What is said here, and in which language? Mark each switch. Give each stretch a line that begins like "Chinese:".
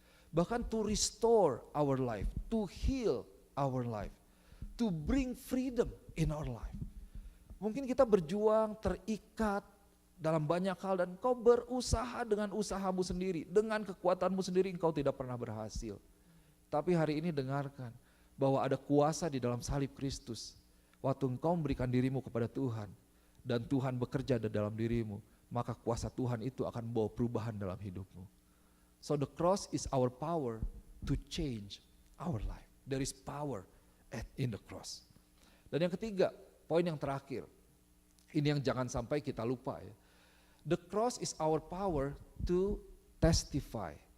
Indonesian: Bahkan
English: to restore our life, to heal our life, to bring freedom in our life.
Indonesian: Mungkin kita berjuang, terikat dalam banyak hal dan kau berusaha dengan usahamu sendiri, dengan kekuatanmu sendiri engkau tidak pernah berhasil. Tapi hari ini dengarkan bahwa ada kuasa di dalam salib Kristus. Waktu engkau memberikan dirimu kepada Tuhan dan Tuhan bekerja di dalam dirimu, maka kuasa Tuhan itu akan membawa perubahan dalam hidupmu.
English: So the cross is our power to change our life. There is power in the cross.
Indonesian: Dan yang ketiga, poin yang terakhir, ini yang jangan sampai kita lupa ya.
English: The cross is our power to testify.